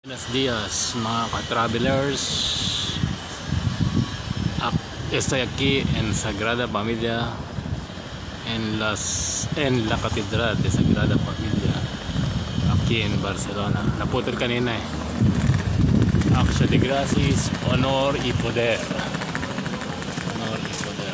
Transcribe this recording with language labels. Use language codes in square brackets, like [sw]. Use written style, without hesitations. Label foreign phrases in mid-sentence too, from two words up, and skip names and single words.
[es] Buenos dias [tl] mga ka-travelers. [es] Estoy aquí en Sagrada Familia en la Catedral de Sagrada Familia aquí en Barcelona. [tl] Naputol kanina eh. [es] Acción de gracias, honor y poder. Honor y poder.